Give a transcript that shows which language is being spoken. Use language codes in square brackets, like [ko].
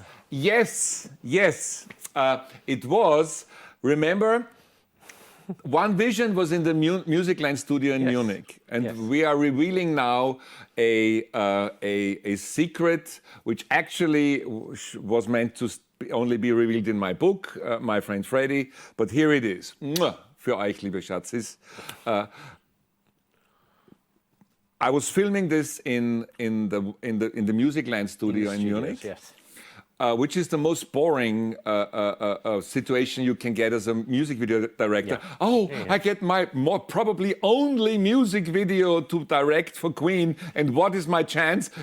[en] Yes. It was, remember... One Vision was in the Musicland studio in Munich, and we are revealing now a secret which actually was meant to only be revealed in my book, My Friend Freddy. But here it is. [de] Für euch, liebe Schatzis. [en] I was filming this in the Musicland studio in Munich. Yes. Which is the most boring situation you can get as a music video director. I get my probably only music video to direct for Queen, and what is my chance?